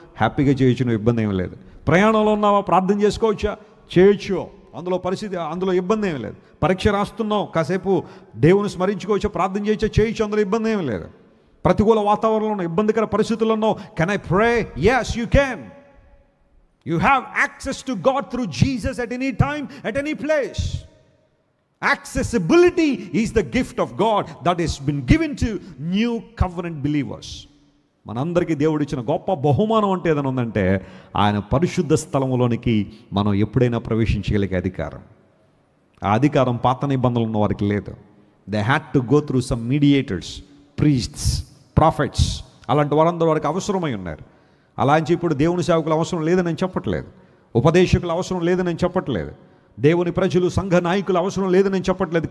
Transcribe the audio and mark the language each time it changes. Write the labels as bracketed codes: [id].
[te] హ్యాపీగా చేయొచ్చు, నువ్వు ఇబ్బంది ఏమి లేదు. ప్రయాణంలో ఉన్నావా, ప్రార్థన చేసుకోవచ్చా? చేయొచ్చు, అందులో పరిస్థితి, అందులో ఇబ్బంది ఏమి లేదు. పరీక్ష రాస్తున్నావు, కాసేపు దేవుని స్మరించుకోవచ్చా, ప్రార్థన చేయొచ్చా? చేయొచ్చు, అందులో ఇబ్బంది ఏమి లేదు. ప్రతికూల వాతావరణంలో, ఇబ్బందికర పరిస్థితుల్లో ఉన్నావు, [en] Can I pray? yes you can. You have access to God through Jesus at any time, at any place. Accessibility is the gift of God that has been given to new covenant believers. [te] మనందరికీ దేవుడిచ్చిన గొప్ప బహుమానం అంటే ఏదైనా ఉందంటే, ఆయన పరిశుద్ధ స్థలంలోనికి మనం ఎప్పుడైనా ప్రవేశించగలిగే అధికారం. ఆ అధికారం పాత నిబంధనలు ఉన్న వారికి లేదు. [en] They had to go through some mediators, priests, prophets. [te] అలాంటి వారందరూ వారికి అవసరమై ఉన్నారు. అలా అని ఇప్పుడు దేవుని సేవకులు అవసరం లేదని నేను చెప్పట్లేదు, ఉపదేశకులు అవసరం లేదని నేను చెప్పట్లేదు, దేవుని ప్రజలు, సంఘ నాయకులు అవసరం లేదని నేను చెప్పట్లేదు.